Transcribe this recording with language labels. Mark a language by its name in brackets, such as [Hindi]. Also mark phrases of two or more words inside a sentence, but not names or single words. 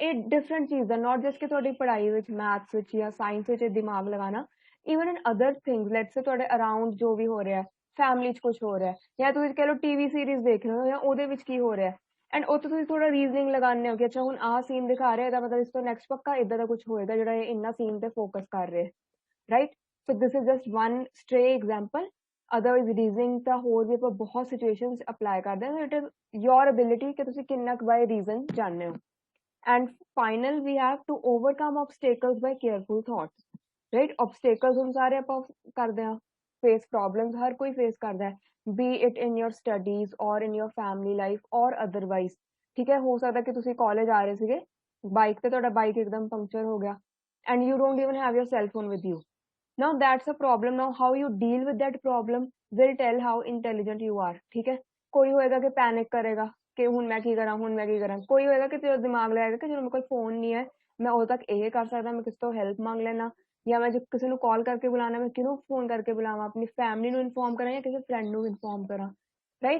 [Punjabi] ਇਹ ਡਿਫਰੈਂਟ ਚੀਜ਼ ਹੈ, [English] not just [Punjabi] ਕਿ ਤੁਹਾਡੀ ਪੜ੍ਹਾਈ ਵਿੱਚ ਮੈਥਸ ਵਿੱਚ ਜਾਂ ਸਾਇੰਸ ਵਿੱਚ ਦਿਮਾਗ ਲਗਾਉਣਾ, [English] even in other things, let's say [Punjabi] ਤੁਹਾਡੇ ਅਰਾਊਂਡ ਜੋ ਵੀ ਹੋ ਰਿਹਾ, ਫੈਮਿਲੀ 'ਚ ਕੁਝ ਹੋ ਰਿਹਾ, ਜਾਂ ਤੁਸੀਂ ਕਹਿ ਲਓ [English] TV series [Punjabi] ਦੇਖ ਰਹੇ ਹੋ ਜਾਂ ਉਹਦੇ ਵਿੱਚ ਕੀ ਹੋ ਰਿਹਾ, ਐਂਡ ਉੱਥੇ ਤੁਸੀਂ ਥੋੜਾ ਰੀਜ਼ਨਿੰਗ ਲਗਾਉਂਦੇ ਹੋ ਕਿ ਅੱਛਾ ਹੁਣ ਆਹ ਸੀਨ ਦਿਖਾ ਰਿਹਾ, ਇਹਦਾ ਮਤਲਬ ਇਸ ਤੋਂ ਨੈਕਸਟ ਪੱਕਾ ਇੱਦਾਂ ਦਾ ਕੁਝ ਹੋਏਗਾ ਜਿਹੜਾ ਇਹ ਇੰਨਾ ਸੀਨ ਤੇ ਫੋਕਸ ਕਰ ਰਿਹਾ, ਰਾਈਟ? [English] so this is just one stray example. [Punjabi] ਅਦਰਵਾਈਜ਼ ਰੀਜ਼ਨਿੰਗ ਤਾਂ ਹੋਰ ਵੀ ਆਪਾਂ ਬਹੁਤ ਸਿਚੁਏਸ਼ਨਸ ਅਪਲਾਈ ਕਰਦੇ ਹਾਂ। [English] it is your ability [Punjabi] ਕਿ ਤੁਸੀਂ ਕਿੰਨਾ ਕੁ [English] by reason [Punjabi] ਜਾਣਦੇ ਹੋ। [English] And final, we have to overcome obstacles by careful thoughts, right? [Punjabi] Obstacles [Hindi] हम सारे [Punjabi] ਆਪਾਂ ਕਰਦੇ ਹਾਂ, [English] face problems [Punjabi] ਹਰ ਕੋਈ face ਕਰਦਾ ਹੈ, [English] be it in your studies or in your family life or otherwise, [Punjabi] ਠੀਕ ਹੈ। ਹੋ ਸਕਦਾ ਕਿ ਤੁਸੀਂ ਕਾਲਜ ਆ ਰਹੇ ਸੀਗੇ, ਬਾਈਕ ਤੇ ਤੁਹਾਡਾ ਬਾਈਕ ਇੱਕਦਮ ਪੰਕਚਰ ਹੋ ਗਿਆ [English] and you don't even have your cell phone with you. Now that's a problem. Now how you deal with that problem will tell how intelligent you are, [Punjabi] ਠੀਕ ਹੈ। ਕੋਈ ਹੋਏਗਾ ਕਿ ਪੈਨਿਕ ਕਰੇਗਾ ਕਿ ਹੁਣ ਮੈਂ ਕੀ ਕਰਾਂ, ਹੁਣ ਮੈਂ ਕੀ ਕਰਾਂ। ਕੋਈ ਹੋਏਗਾ ਕਿ ਤੇਰਾ ਦਿਮਾਗ ਲਾਏਗਾ ਕਿ ਜਦੋਂ ਮੇਰੇ ਕੋਲ ਫੋਨ ਨਹੀਂ ਹੈ, ਮੈਂ ਉਦੋਂ ਤੱਕ ਇਹ ਕਰ ਸਕਦਾ, ਮੈਂ ਕਿਸੇ ਤੋਂ ਹੈਲਪ ਮੰਗ ਲੈਣਾ, ਜਾਂ ਮੈਂ ਜੇ ਕਿਸੇ ਨੂੰ ਕਾਲ ਕਰਕੇ ਬੁਲਾਉਣਾ, ਮੈਂ ਕਿਹਨੂੰ ਫੋਨ ਕਰਕੇ ਬੁਲਾਵਾਂ, ਆਪਣੀ ਫੈਮਿਲੀ ਨੂੰ ਇਨਫੋਰਮ ਕਰਾਂ ਜਾਂ ਕਿਸੇ ਫਰੈਂਡ ਨੂੰ ਇਨਫੋਰਮ ਕਰਾਂ, ਰਾਈਟ?